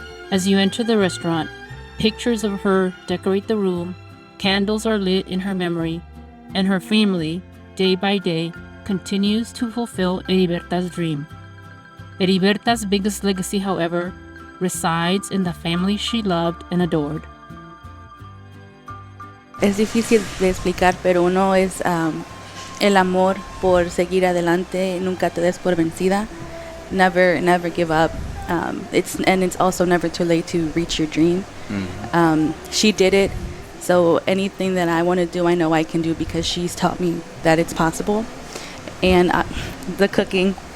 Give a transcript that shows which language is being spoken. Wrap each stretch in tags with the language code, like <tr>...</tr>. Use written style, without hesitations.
<en>As you enter the restaurant, pictures of her decorate the room, candles are lit in her memory, and her family, day by day, continues to fulfill Heriberta's dream. Heriberta's biggest legacy, however, resides in the family she loved and adored.</en> <es>Es difícil de explicar, pero uno es el amor por seguir adelante, nunca te des por vencida,</es> <en>never give up. It's also never too late to reach your dream. She did it, so anything that I want to do, I know I can do because she's taught me that it's possible. And the cooking,</en>